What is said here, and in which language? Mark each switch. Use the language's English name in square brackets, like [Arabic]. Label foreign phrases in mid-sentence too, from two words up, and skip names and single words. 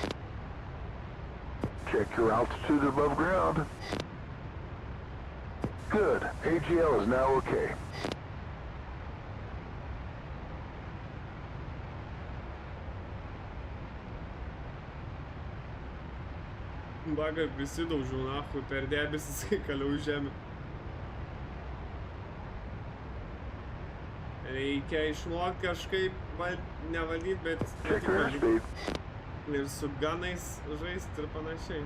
[English] Check your altitude above ground. Good. AGL is now okay. [Lithuanian] Baga prisidaužiau, nahui, per debesis, kai kaliau žemę. Reikia išmokti kažkaip nevaldyt, bet ne tik valdyt. Ir su ganais žaist ir panašiai.